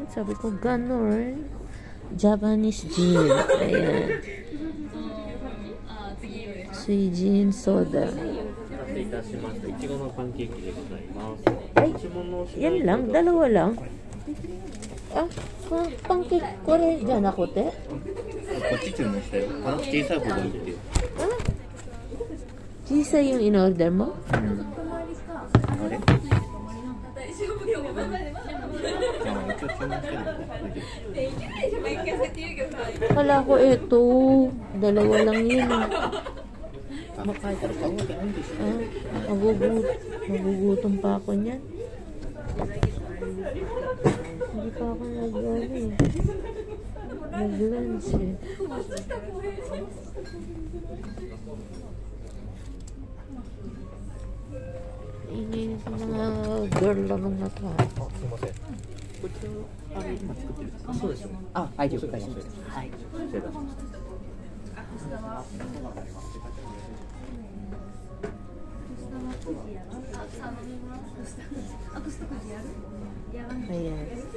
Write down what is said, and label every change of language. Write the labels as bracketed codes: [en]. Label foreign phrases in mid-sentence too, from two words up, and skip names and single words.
[tl] Sabi ko, ganon? [en] Japanese gin. [tl] Ayan. Suijin soda. Ay, yan lang? Dalawa lang? Ah, pancake ko rin dyan ako, te? [ja] こっち注文してこの小さい方がいいっていう [tl] Chisa yung in-order mo? [ja] あれじゃあ一応注文してるの [tl] Kala ko ito. Dalawa lang yun. [ja] あ、書いてある買うわけないんですよ [tl] Magugutom pa ako niyan. Hindi pa ako nag-lunch eh. Ingay sa mga girl lang ng nata. [ja] すいませんこちらあれ今作ってるんですかそうですよねあ、はい、了解ですはい失礼いたしました [tl] Ayan.